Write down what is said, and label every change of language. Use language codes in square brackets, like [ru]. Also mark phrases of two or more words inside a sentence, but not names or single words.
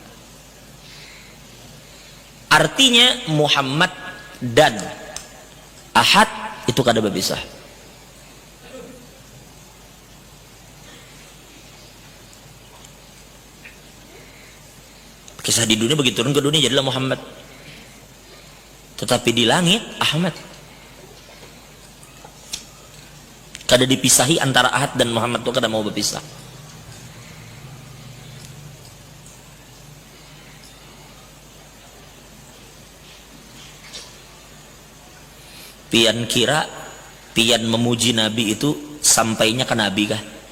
[id] Artinya Muhammad dan Ahad itu kada berpisah. Kisah di dunia begitu turun ke dunia jadilah Muhammad. Tetapi di langit Ahmad. Kada dipisahi antara Ahad dan Muhammad itu kada mau berpisah. Pian kira pian memuji Nabi itu sampainya ke Nabi kah?